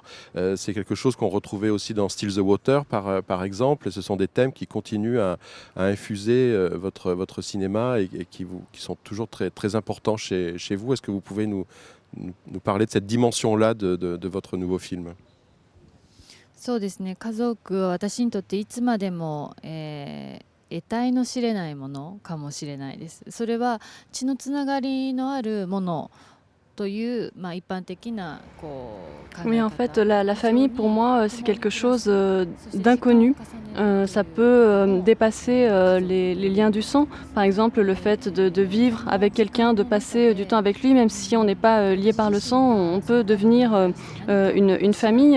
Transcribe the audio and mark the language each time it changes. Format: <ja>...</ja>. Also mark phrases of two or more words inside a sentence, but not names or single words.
<fr>C'est quelque chose qu'on retrouvait aussi dans Still the Water, par exemple. Et ce sont des thèmes qui continuent à infuser votre cinéma et qui sont toujours très, très importants chez vous. Est-ce que vous pouvez nous parler de cette dimension-là de votre nouveau film?</fr> <ja>そうですね、家族は私にとっていつまでも、得体の知れないものかもしれないです。それは血のつながりのあるものという、一般的なこう考え方。</ja> <fr>Oui, en fait, la famille, pour moi, c'est quelque chose d'inconnu. Ça peut dépasser les liens du sang. Par exemple, le fait de vivre avec quelqu'un, de passer du temps avec lui, même si on n'est pas lié par le sang, on peut devenir une famille.</fr>